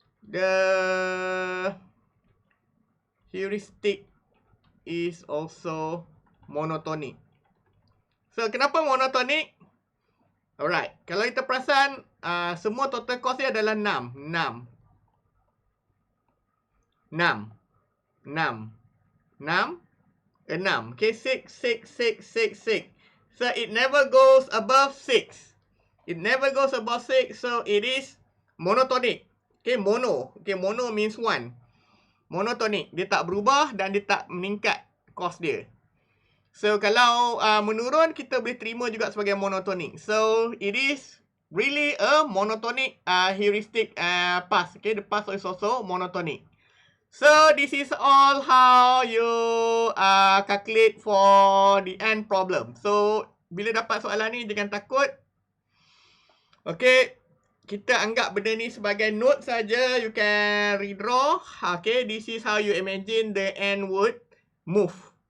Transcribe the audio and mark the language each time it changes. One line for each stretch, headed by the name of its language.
English: The heuristic is also monotonic.
Malay: So kenapa monotonic? Alright, kalau kita perasan, semua total cost dia adalah 6. 6. 6. 6. 6. 6.
English: Okay, 6, 6, 6, 6, 6. So, it never goes above 6. It never goes above 6, so it is monotonic. Okay, mono. Okay, mono means 1. Monotonic.
Malay: Dia tak berubah dan dia tak meningkat cost dia. So, kalau menurun, kita boleh terima juga sebagai monotonic.
English: So, it is really a monotonic heuristic pass. Okay, the pass is also monotonic. So, this is all how you calculate for the end problem.
Malay: So, bila dapat soalan ni, jangan takut. Okay, kita anggap benda ni sebagai note saja.
English: You can redraw. Okay, this is how you imagine the end would move.